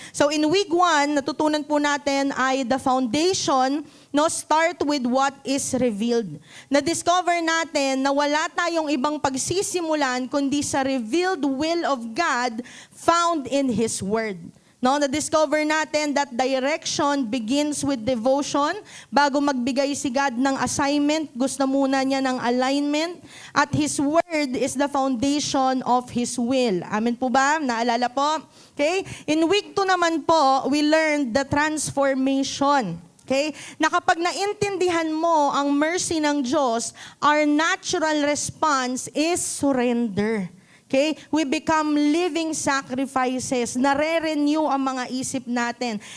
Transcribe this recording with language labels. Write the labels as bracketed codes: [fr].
[en] So in week 1, [tl] natutunan po natin ay [en] the foundation, no, start with what is revealed. [tl] Na-discover natin na wala tayong ibang pagsisimulan kundi sa [en] revealed will of God found in His Word. No, [tl] na-discover natin [en] that direction begins with devotion. [tl] Bago magbigay si God ng assignment, gusto muna niya ng alignment. [en] At His Word is the foundation of His will. [tl] Amen po ba? Naalala po? [en] Okay? In week 2 [tl] naman po, [en] we learned the transformation. Okay? [tl] Na kapag naintindihan mo ang mercy ng Diyos, [en] our natural response is surrender. [tl] Okay? [en] We become living sacrifices. [tl] Nare-renew ang mga isip natin.